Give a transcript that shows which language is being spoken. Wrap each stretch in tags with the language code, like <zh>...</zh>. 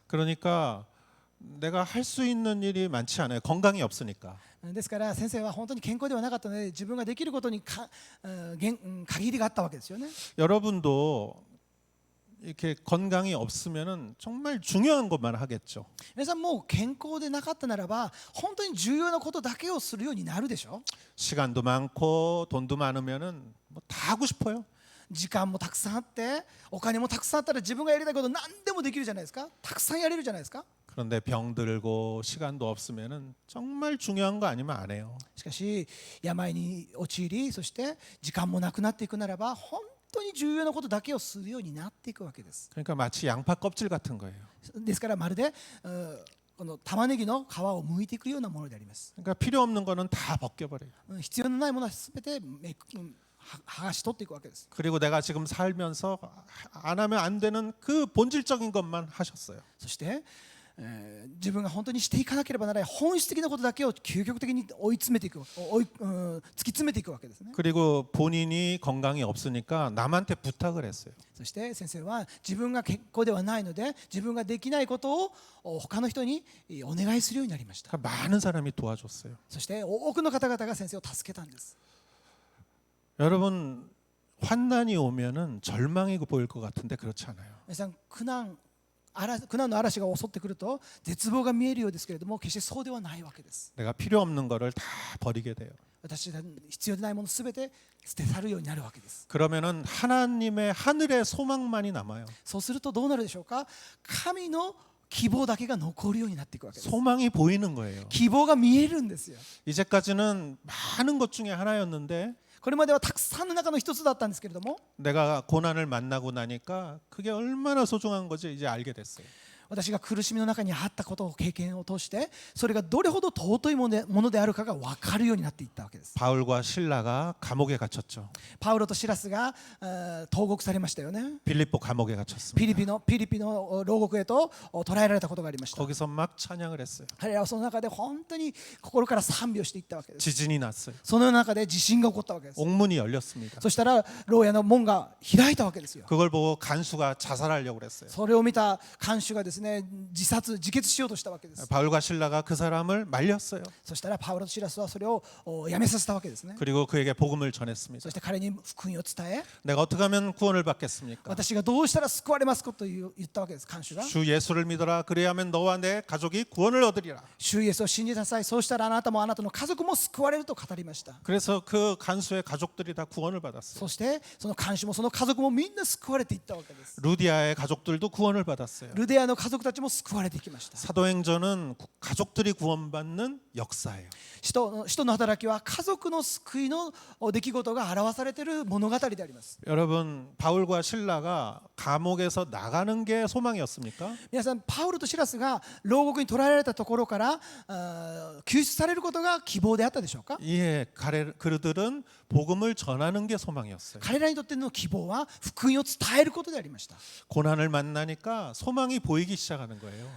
<ko>그러니까 내가 할 수 있는 일이 많지 않아요. 건강이 없으니까.</ko> <ja>ですから先生は本当に健康ではなかったので自分ができることに限りがあったわけですよね。</ja> <ko>여러분도 이렇게 건강이 없으면은 정말 중요한 것만 하겠죠.</ko> <ja>皆さんもう健康でなかったならば本当に重要なことだけをするようになるでしょ。</ja> <ko>시간도 많고 돈도 많으면은 뭐 다 하고 싶어요.</ko> <ja>時間もたくさんあってお金もたくさんあったら自分がやりたいこと何でもできるじゃないですか。たくさんやれるじゃないですか。</ja> <ko>그런데 병들고 시간도 없으면은 정말 중요한 거 아니면 안 해요.</ko> <ja>しかし病に陥りそして時間もなくなっていくならば本当に重要なことだけをするようになっていくわけです。</ja> <ko>그러니까 마치 양파 껍질 같은 거예요.</ko> <ja>ですからまるでこの玉ねぎの皮を剥いていくようなものであります。</ja> <ko>그러니까 필요 없는 거는 다 벗겨버려요.</ko> <ja>必要のないものはすべて剥がし取っていくわけです。</ja> <ko>그리고 내가 지금 살면서 안 하면 안 되는 그 본질적인 것만 하셨어요.</ko> <ja>そして自分が本当にしていかなければならない本質的なことだけを究極的に追い詰めていく突き詰めていくわけですね。</ja> <ko>그리고 본인이 건강이 없으니까 남한테 부탁을 했어요.</ko> <ja>そして先生は自分が健康ではないので自分ができないことを他の人にお願いするようになりました。</ja> <ko>그러니까 많은 사람이 도와줬어요.</ko> <ja>そして多くの方々が先生を助けたんです。</ja> <ko>여러분 환난이 오면은 절망이 보일 것 같은데 그렇지 않아요.</ko> <ja>皆さん苦難の嵐が襲ってくると絶望が見えるようですけれども決してそうではないわけです。</ja> <ko>내가 필요 없는 거를 다 버리게 돼요.</ko> <ja>私が必要でないものすべて捨て去るようになるわけです。</ja> <ko>그러면은 하나님의 하늘의 소망만이 남아요.</ko> <ja>そうするとどうなるでしょうか。神の希望だけが残るようになっていくわけです。</ja> <ko>소망이 보이는 거예요.</ko> <ja>希望が見えるんですよ。</ja> <ko>이제까지는 많은 것 중에 하나였는데</ko> <ja>これまではたくさんの中の一つだったんですけれども</ja> <ko>내가 고난을 만나고 나니까 그게 얼마나 소중한 건지 이제 알게 됐어요.</ko> <ja>私が苦しみの中にあったことを経験を通してそれがどれほど尊いものであるかが分かるようになっていったわけです。</ja> <ko>바울과 실라가 감옥에 갇혔죠.</ko> <ja>パウロとシラスが投獄されましたよね。</ja> <ko>빌립보 감옥에 갇혔습니다.</ko> <ja>ピリピの牢獄へと捕らえられたことがありました。</ja> <ko>거기서 막 찬양을 했어요.</ko> <ja>彼らはその中で本当に心から賛美をしていったわけです。</ja> <ko>지진이 났어요.</ko> <ja>その中で地震が起こったわけです。</ja> <ko>옥문이 열렸습니다.</ko> <ja>そしたら牢屋の門が開いたわけですよ。</ja> <ko>그걸 보고 간수가 자살하려고 그랬어요.</ko> <ja>それを見た看守がですですね、自決しようとしたわけです。</ja> <ko>바울과 실라가 그 사람을 말렸어요.</ko> <ja>そしたらパウロとシラスはそれをやめさせたわけですね。</ja> <ko>그리고 그에게 복음을 전했습니다.</ko> <ja>そして彼に福音を伝え、</ja> <ko>내가 어떻게 하면 구원을 받겠습니까?</ko> <ja>私がどうしたら救われますかと言ったわけです。看守が</ja> <ko>주 예수를 믿어라. 그래야면 너와 내 가족이 구원을 얻으리라.</ko> <ja>主イエスを信じなさい、そうしたらあなたもあなたの家族も救われると語りました。</ja> <ko>그래서 그 간수의 가족들이 다 구원을 받았어요.</ko> <ja>そしてその看守もその家族もみんな救われていったわけです。</ja> <ko>루디아의 가족들도 구원을 받았어요.</ko> <ja>ルデアの家族たちも救われていきました。</ja> <ko>사도행전은 가족들이 구원받는 역사예요.</ko> <ja>使徒の働きは家族の救いの出来事が表されている物語であります。</ja> <ko>여러분, 바울과 실라가 감옥에서 나가는 게 소망이었습니까?</ko> <ja>皆さん、パウロとシラスが牢獄に捕らえられたところから救出されることが希望であったでしょうか。</ja> <ko>예, 그들은 복음을 전하는 게 소망이었어요.</ko> <ja>彼らにとっての希望は福音を伝えることでありました。</ja> <ko>고난을 만나니까 소망이 보이기 시작하는 거예요.</ko>